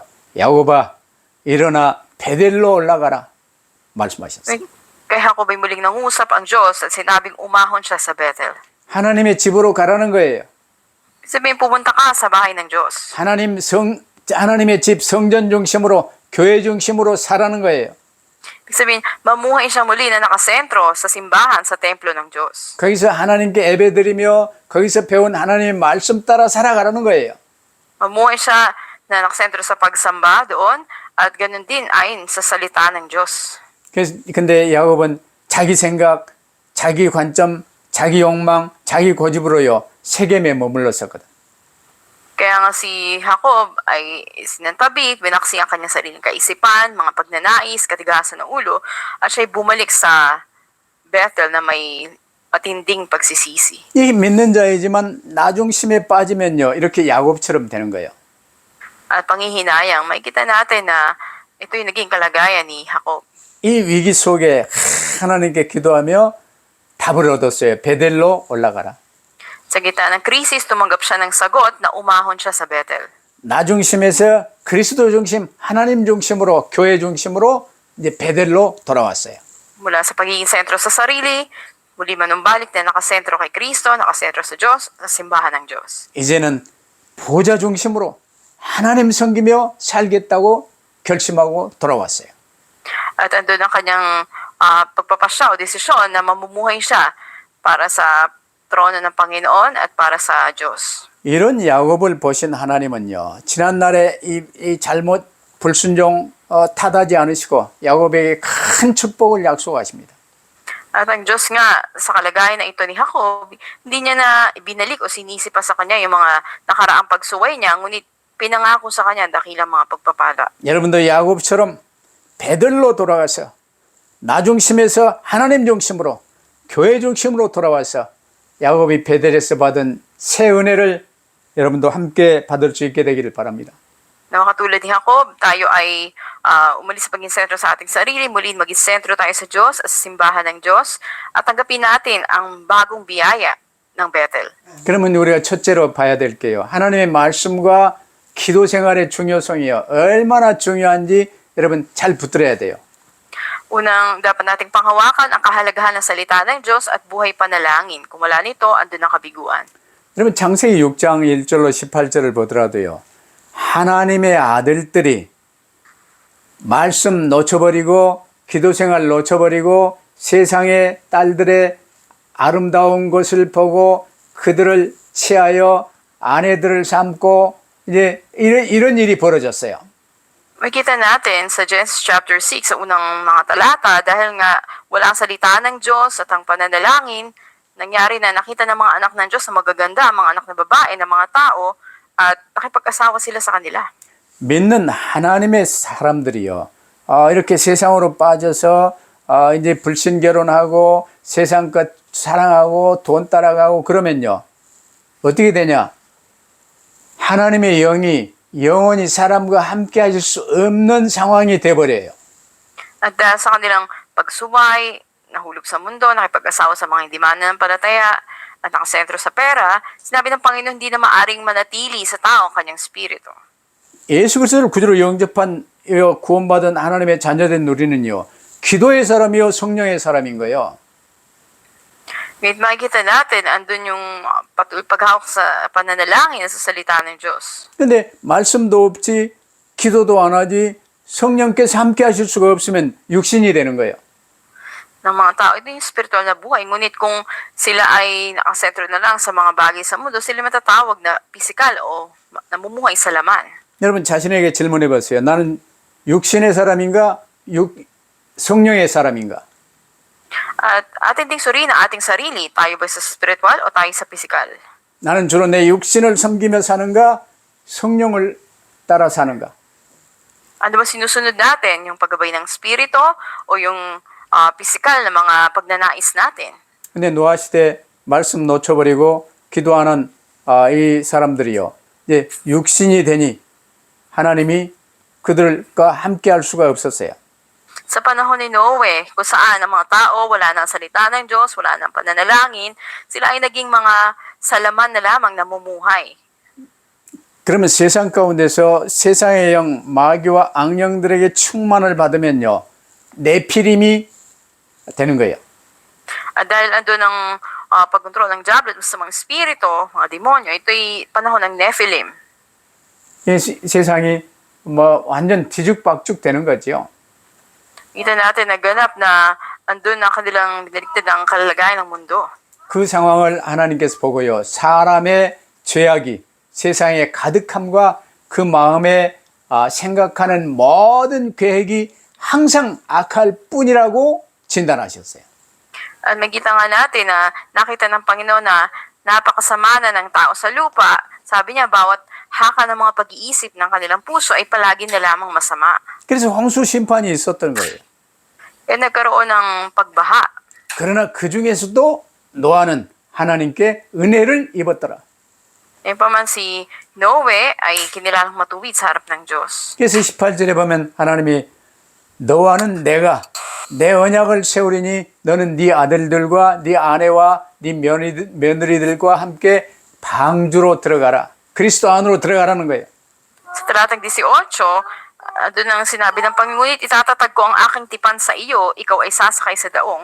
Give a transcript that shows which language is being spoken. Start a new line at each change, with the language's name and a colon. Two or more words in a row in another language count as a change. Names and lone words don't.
Korean: 야곱아, 일어나 베델로 올라가라 말씀하셨어요.
Filipino: Kay Jacob ay muling nangusap ang Diyos at sinabing umahon siya sa Bethel.
Korean: 하나님의 집으로 가라는 거예요.
Filipino: Sabihin, pumunta ka sa bahay ng Diyos.
Korean: 하나님의 집 성전 중심으로 교회 중심으로 살라는 거예요.
Filipino: Sabihin, mamuhay siya muli na nakasentro sa simbahan, sa templo ng Diyos.
Korean: 거기서 하나님께 예배드리며 거기서 배운 하나님의 말씀 따라 살아가라는 거예요.
Filipino: Mamuhay siya na nakasentro sa pagsamba doon at ganun din ayon sa salita ng Diyos.
Korean: 근데 야곱은 자기 생각, 자기 관점, 자기 욕망, 자기 고집으로요 세겜에 머물렀었거든.
Filipino: Kaya nga si Jacob ay sinantabi, binaksi ang kanyang sariling kaisipan, mga pagnanais, katigasan ng ulo, at siya'y bumalik sa Bethel na may matinding pagsisisi.
Korean: 이 믿는 자이지만 나중심에 빠지면요 이렇게 야곱처럼 되는 거예요.
Filipino: At panghihinayang, makikita natin na ito yung naging kalagayan ni Jacob.
Korean: 이 위기 속에 하나님께 기도하며 답을 얻었어요. 베델로 올라가라.
Filipino: Sa gitna ng krisis, tumanggap siya ng sagot na umahon siya sa Bethel.
Korean: 나 중심에서 그리스도 중심, 하나님 중심으로, 교회 중심으로 이제 베델로 돌아왔어요.
Filipino: Mula sa pagiging sentro sa sarili, muli manumbalik na nakasentro kay Kristo, nakasentro sa Diyos, sa simbahan ng Diyos.
Korean: 이제는 보좌 중심으로 하나님 섬기며 살겠다고 결심하고 돌아왔어요.
Filipino: At andun ang kanyang pagpapasya o desisyon na mamumuhay siya para sa trono ng Panginoon at para sa Diyos.
Korean: 이런 야곱을 보신 하나님은요, 지난날에 이 잘못 불순종 탓하지 않으시고 야곱에게 큰 축복을 약속하십니다.
Filipino: At ang Diyos nga, sa kalagayan na ito ni Jacob, hindi niya na binalik o sinisi pa sa kanya yung mga nakaraang pagsuway niya, ngunit pinangako sa kanya dakilang mga pagpapala.
Korean: 여러분도 야곱처럼 베들로 돌아가서 나 중심에서 하나님 중심으로 교회 중심으로 돌아와서 야곱이 베델에서 받은 새 은혜를 여러분도 함께 받을 수 있게 되기를 바랍니다.
Filipino: Na katulad ni Jacob, tayo ay umalis sa paging sentro sa ating sarili, muli maging sentro tayo sa Diyos, sa simbahan ng Diyos, at tanggapin natin ang bagong biyaya ng Bethel.
Korean: 그러면 우리가 첫째로 봐야 될 게요. 하나님의 말씀과 기도 생활의 중요성이요. 얼마나 중요한지 여러분 잘 붙들어야 돼요.
Filipino: Unang dapat nating panghawakan ang kahalagahan ng salita ng Diyos at buhay panalangin. Kung wala nito, andun ang kabiguan.
Korean: 여러분 창세기 6장 1절로 18절을 보더라도요. 하나님의 아들들이 말씀 놓쳐버리고 기도생활 놓쳐버리고 세상의 딸들의 아름다운 것을 보고 그들을 취하여 아내들을 삼고 이제 이런 일이 벌어졌어요.
Filipino: Makita natin sa Genesis chapter 6 sa unang mga talata dahil nga walang salita ng Diyos at ang pananalangin, nangyari na nakita ng mga anak ng Diyos na magaganda, mga anak na babae, ng mga tao at nakipag-asawa sila sa kanila.
Korean: 믿는 하나님의 사람들이요. 이렇게 세상으로 빠져서 이제 불신 결혼하고 세상 것 사랑하고 돈 따라가고 그러면요. 어떻게 되냐? 하나님의 영이 영원히 사람과 함께 하실 수 없는 상황이 돼버려요.
Filipino: At dahil sa kanilang pagsuway, nahulog sa mundo, nakipag-asawa sa mga hindi mananampalataya, at nakasentro sa pera, sinabi ng Panginoon hindi na maaring manatili sa tao ang kanyang spirito.
Korean: 예수 그리스도를 구주로 영접한 구원받은 하나님의 자녀된 우리는요. 기도의 사람이요 성령의 사람인 거예요.
Filipino: Ngayon makikita natin, andun yung patuloy paghawak sa pananalangin sa salita ng Diyos.
Korean: 근데 말씀도 없지 기도도 안 하지 성령께서 함께 하실 수가 없으면 육신이 되는 거예요.
Filipino: Ng mga tao, ito yung spiritual na buhay. Ngunit kung sila ay nakasentro na lang sa mga bagay sa mundo, sila matatawag na physical o namumuhay sa laman.
Korean: 여러분 자신에게 질문해 보세요. 나는 육신의 사람인가 성령의 사람인가?
Filipino: At atin ding suriin ang ating sarili, tayo ba sa spiritual o tayo sa physical?
Korean: 나는 주로 내 육신을 섬기며 사는가 성령을 따라 사는가?
Filipino: Ano ba sinusunod natin? Yung paggabay ng spirito o yung physical na mga pagnanais natin?
Korean: 근데 노아 시대 말씀 놓쳐버리고 기도하는 이 사람들이요. 이제 육신이 되니 하나님이 그들과 함께 할 수가 없었어요.
Filipino: Sa panahon ni Noe, kung saan ang mga tao, wala nang salita ng Diyos, wala nang pananalangin, sila ay naging mga salaman na lamang namumuhay.
Korean: 그러면 세상 가운데서 세상의 영, 마귀와 악령들에게 충만을 받으면요. 네피림이 되는 거예요.
Filipino: At dahil andun ang pagkontrol ng Diablo sa mga spirito, mga demonyo, ito'y panahon ng Nephilim.
Korean: 이 세상이 뭐 완전 뒤죽박죽 되는 거죠.
Filipino: Kita natin na ganap na andun ang kanilang binaligtad ang kalalagayan ng mundo.
Korean: 그 상황을 하나님께서 보고요. 사람의 죄악이 세상의 가득함과 그 마음에 생각하는 모든 계획이 항상 악할 뿐이라고 진단하셨어요.
Filipino: At magkita nga natin na nakita ng Panginoon na napakasama na ng tao sa lupa. Sabi niya, bawat haka ng mga pag-iisip ng kanilang puso ay palagi na lamang masama.
Korean: 그래서 홍수 심판이 있었던 거예요.
Filipino: Kaya nagkaroon ng pagbaha.
Korean: 그러나 그 중에서도 노아는 하나님께 은혜를 입었더라.
Filipino: Ngayon pa man si Noe ay kinilalang matuwid sa harap ng Diyos.
Korean: 그래서 18절에 보면 하나님이 너와는 내가 내 언약을 세우리니 너는 네 아들들과 네 아내와 네 며느리들과 함께 방주로 들어가라. 그리스도 안으로 들어가라는 거예요.
Filipino: Sa talatang 18, doon ang sinabi ng Panginoon, itatatag ko ang aking tipan sa iyo, ikaw ay sasakay sa daong.